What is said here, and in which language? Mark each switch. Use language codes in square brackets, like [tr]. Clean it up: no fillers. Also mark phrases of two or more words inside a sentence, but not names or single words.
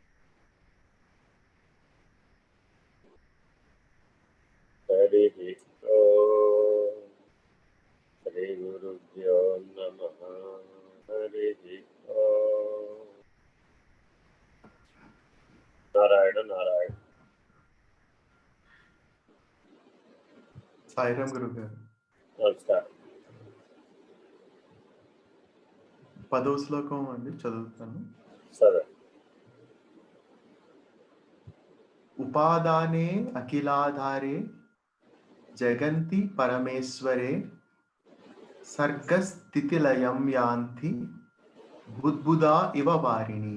[sa] हरिः ओम् श्रीगुरुभ्यो नमः। हरिः ओम् नारायण नारायण। [te] సాయిరామ్ గురువు గారు. నమస్కారం. 10వ శ్లోకం అండి చదువుతాను. సరే. [sa] ఉపాదానే అఖిలాధారే జగంతి పరమేశ్వరే సర్గస్థితిలయం యాంతి బుద్బుదా ఇవ వారిణి.